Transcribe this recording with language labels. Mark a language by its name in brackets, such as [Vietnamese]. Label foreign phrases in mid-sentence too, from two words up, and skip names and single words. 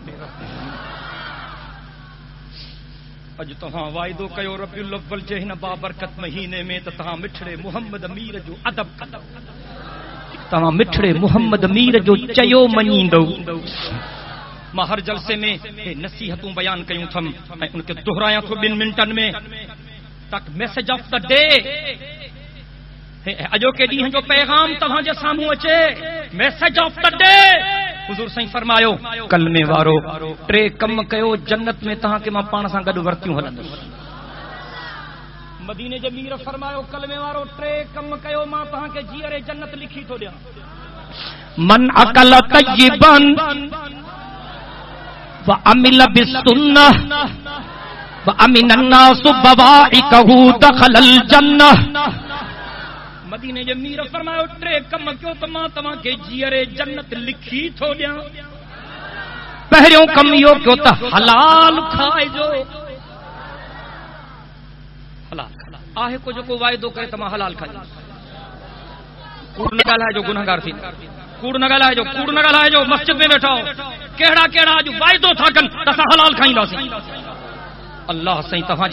[Sindhi] अॼु तव्हां वाइदो कयो रबियुल अव्वल जे हिन बाबरकत महीने में त तव्हां मिठड़े मोहम्मद मीर जो अदब कंदो तव्हां मिठड़े मोहम्मद मीर जो चयो मञींदो मां हर जलसे में नसीहतूं बयान कयूं थम ऐं उनखे दोहरायां थो 2 मिंटनि में तक [English] message of the day [Sindhi] अॼोके ॾींहं जो पैगाम तव्हांजे साम्हूं अचे [English] message of the day [Sindhi] हुज़ूर साईं फरमायो कलमे वारो 3 कम कयो जन्नत में तव्हांखे मां पाण सां गॾु वरतियूं हलंदुसि मदीने जे मीर फरमायो कलमे वारो 3 कम कयो मां तव्हांखे जीअरे जन्नत लिखी थो ॾियां [Arabic] من أكل طيبا وَأَمِلَ بِالسُّنَّةِ وَأَمِنَ النَّاسُ بَوَائِقَهُ دَخَلَ الْجَنَّةِ [Sindhi] मदीने जे मीर फरमायो 3 कम कयो त मां तव्हांखे जीअरे जन्नत लिखी थो ॾियां पहिरियों कम इहो कयो त हलाल खाइजो हलाल आहे को जेको वाइदो करे त मां हलाल खाइजो कूड़ न ॻाल्हाइजो गुनहगार थी कूड़ न ॻाल्हाइजो मस्जिद में वेठा कहिड़ा कहिड़ा अॼु वाइदो था कनि त असां हलाल खाईंदासीं अल्लाह साईं तव्हांजा